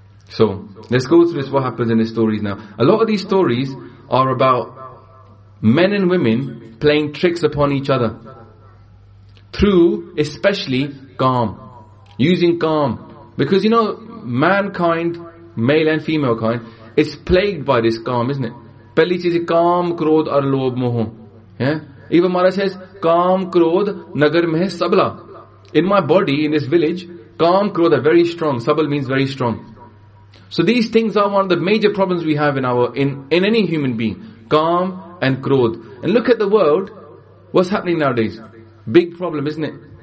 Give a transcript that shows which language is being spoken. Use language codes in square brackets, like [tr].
[en] So let's go through this, what happens in the stories now. A lot of these stories are about men and women playing tricks upon each other. Through, especially, kaam. Using kaam. Because you know, mankind, male and female kind, is plagued by this kaam, isn't it? [pa] ਪਹਿਲੀ ਚੀਜ਼ ਹੈ ਕਾਮ, ਕ੍ਰੋਧ ਔਰ ਲੋਭ ਮੋਹ. Yeah? Even Maharaj says, ਕਾਮ, ਕ੍ਰੋਧ, ਨਗਰ ਮਹ ਸਬਲਾ. [en] In my body, in this village, kaam, krodh are very strong. Sabal means very strong. So these things are one of the major problems we have in any human being. Kaam and krodh. And look at the world. What's happening nowadays? Big problem, isn't it?